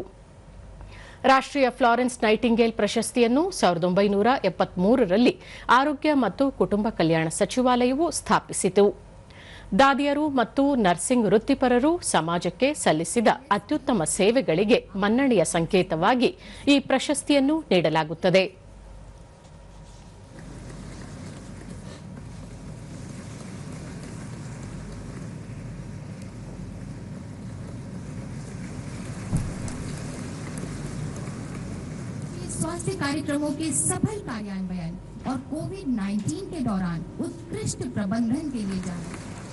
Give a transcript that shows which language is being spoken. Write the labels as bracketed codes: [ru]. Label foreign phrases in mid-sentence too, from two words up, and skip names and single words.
[kn] ರಾಷ್ಟ್ರೀಯ ಫ್ಲಾರೆನ್ಸ್ ನೈಟಿಂಗೇಲ್ ಪ್ರಶಸ್ತಿಯನ್ನು 1973ರಲ್ಲಿ ಆರೋಗ್ಯ ಮತ್ತು ಕುಟುಂಬ ಕಲ್ಯಾಣ ಸಚಿವಾಲಯವು ಸ್ಥಾಪಿಸಿತು. ದಾದಿಯರು ಮತ್ತು ನರ್ಸಿಂಗ್ ವೃತ್ತಿಪರರು ಸಮಾಜಕ್ಕೆ ಸಲ್ಲಿಸಿದ ಅತ್ಯುತ್ತಮ ಸೇವೆಗಳಿಗೆ ಮನ್ನಣೆಯ ಸಂಕೇತವಾಗಿ ಈ ಪ್ರಶಸ್ತಿಯನ್ನು ನೀಡಲಾಗುತ್ತದೆ. [hi] स्वास्थ्य कार्यक्रमों के सफल कार्यान्वयन और कोविड-19 के दौरान उत्कृष्ट प्रबंधन के लिए जाना